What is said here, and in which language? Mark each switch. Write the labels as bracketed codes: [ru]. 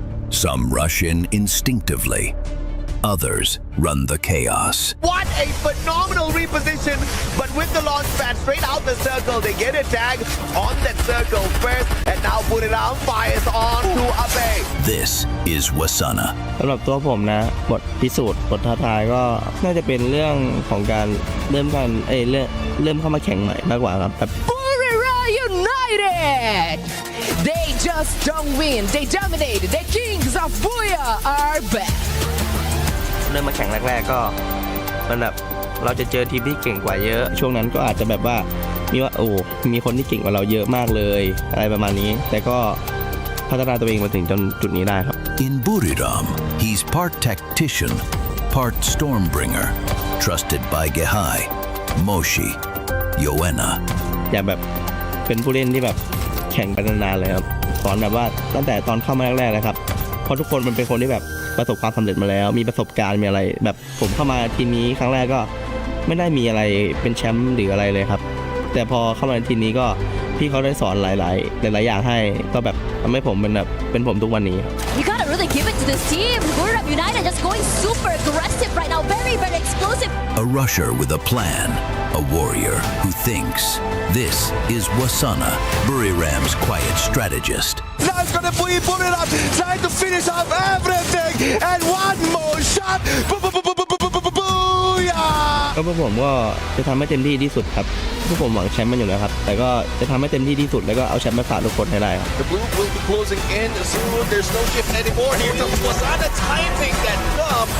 [en] Some rush in instinctively. Others run the chaos. What a phenomenal reposition, but with the launch pad straight out the circle, they get a tag on that circle first, and now Buriram fires on to Abe. This is Wasana. [th] สำหรับตัวผมนะบทพิสูจน์บทท้าทายก็น่าจะเป็นเรื่องของการเริ่มเข้ามาแข่งใหม่มากกว่าครับ [en] Buriram United! They just don't win, they dominate. The kings of Buya are back. [th] เริ่มมาแข่งแรกๆก็มันแบบเราจะเจอทีมที่เก่งกว่าเยอะช่วงนั้นก็อาจจะแบบว่ามีคนที่เก่งกว่าเราเยอะมากเลยอะไรประมาณนี้แต่ก็พัฒนาตัวเองมาถึงจนจุดนี้ได้ครับ [en] In Buriram, he's part tactician part Stormbringer, trusted by Gehai, Moshi, Yoena. [th] อยากแบบเป็นผู้เล่นที่แบบแข่งไปนานๆเลยครับสอนแบบว่าตั้งแต่ตอนเข้ามาแรกๆเลยครับเพราะทุกคนมันเป็นคนที่แบบประสบความสำเร็จมาแล้วมีประสบการณ์มีอะไรแบบผมเข้ามาทีมนี้ครั้งแรกก็ไม่ได้มีอะไรเป็นแชมป์หรืออะไรเลยครับแต่พอเข้ามาในทีมนี้ก็พี่เขาได้สอนหลายอย่างให้ก็แบบทำให้ผมเป็นผมทุกวันนี้ [en] You gotta really give it to this team. Buriram United just going super aggressive right now. Very, very explosive. A rusher with a plan, a warrior who thinks. This is Wasana, Buriram's quiet strategist. Now it's gonna be Buriram trying to finish off everything and one more shot. Booyah! [th] ก็พวกผมก็จะทำให้เต็มที่ที่สุดครับพวกผมหวังแชมป์มันอยู่แล้วครับแต่ก็จะทำให้เต็มที่ที่สุดแล้วก็เอาแชมป์มาฝากทุกคนให้ได้ครับ [en] The blue will be closing in soon. There's no shift anymore. Here's Wasana timing that up.